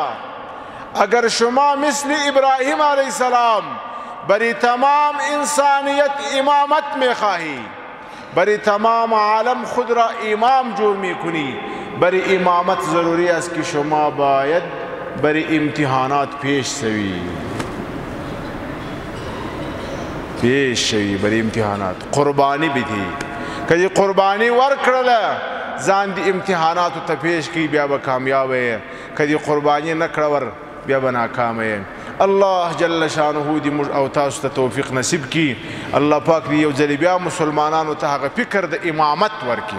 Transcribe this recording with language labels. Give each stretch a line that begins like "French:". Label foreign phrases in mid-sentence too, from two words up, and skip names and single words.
Persian: اگر شما مثل ابراهیم
Arabic: علیه السلام
Persian: بری تمام انسانیت امامت میخواهی، بری تمام عالم خود را امام جور میکنی، بری امامت ضروری است که شما باید بری امتحانات پیش شوی بری امتحانات قربانی بدی.
Pashto: که قربانی ورکړله ځان د امتحاناتو ته پیش کی، بیا به کامیاب یې. که قربانی نکړه ور بیا به ناکام یې. الله
Arabic: جل شانه
Pashto: دې موږ او تاسو ته توفیق نصیب کی. الله پاک دې یو ځل بیا مسلمانانو ته هغه فکر د امامت ورکړي.